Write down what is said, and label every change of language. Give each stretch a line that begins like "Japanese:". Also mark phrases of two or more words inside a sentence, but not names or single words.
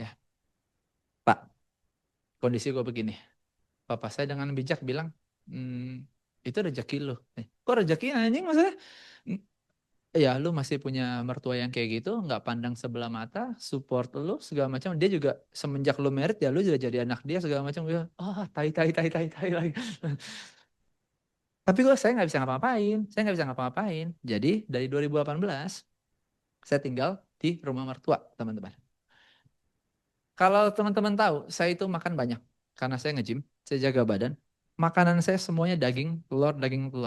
Indonesian: Pak, kondisi gue begini. Papa saya dengan bijak bilang, itu rezeki lu. Kok rezeki anjing maksudnya? "Mm, Ya lu masih punya mertua yang kayak gitu, nggak pandang sebelah mata, support lu segala macam. Dia juga semenjak lu merit ya lu juga jadi anak dia segala macam. Oh, tai tai tai tai tai lagi. Tapi saya nggak bisa ngapa-ngapain. Saya nggak bisa ngapa-ngapain. Jadi dari 2018 saya tinggal di rumah mertua teman-teman. Kalau teman-teman tahu, saya itu makan banyak. karena saya nge-gym, saya jaga badan. Makanan saya semuanya daging, telur, daging, telur.